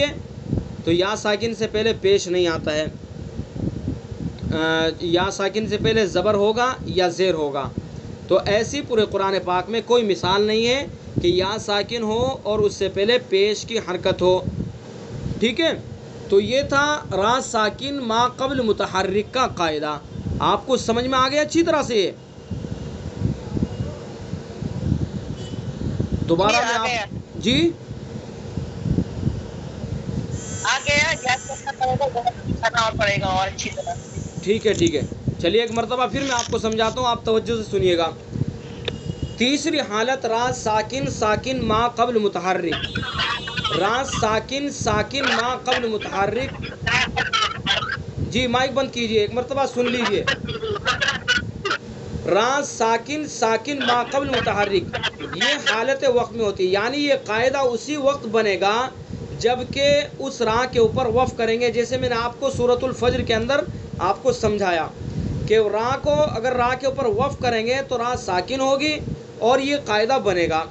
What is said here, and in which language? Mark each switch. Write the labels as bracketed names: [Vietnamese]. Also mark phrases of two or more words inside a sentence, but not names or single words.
[Urdu] تو یا ساکن سے پہلے پیش نہیں آتا ہے, یا ساکن سے پہلے زبر ہوگا یا زیر ہوگا. تو ایسی پورے قرآن پاک میں کوئی مثال نہیں ہے کہ یا ساکن ہو اور اس سے پہلے پیش کی حرکت ہو. ٹھیک ہے. تو یہ تھا را ساکن ما قبل متحرک کا قاعدہ. آپ کو سمجھ میں آ گیا اچھی طرح سے؟ دوبارہ میں آپ جی پڑے گا اور اچھی طرح. ٹھیک ہے ٹھیک ہے. چلیے ایک مرتبہ پھر میں آپ کو سمجھاتا ہوں, آپ توجہ سے سنیے گا. تیسری حالت را ساکن ساکن ما قبل متحرک. را ساکن ساکن ما قبل متحرک. جی مائک بند کیجئے, ایک مرتبہ سن لیجئے. را ساکن ساکن ما قبل متحرک یہ حالت وقت میں ہوتی ہے, یعنی یہ قاعدہ اسی وقت بنے گا جب کہ اس را کے اوپر وقف کریں گے. جیسے میں نے آپ کو سورۃ الفجر کے اندر آپ کو سمجھایا کہ را کو اگر را کے اوپر وقف کریں گے تو را ساکن ہوگی اور یہ قاعدہ بنے گا.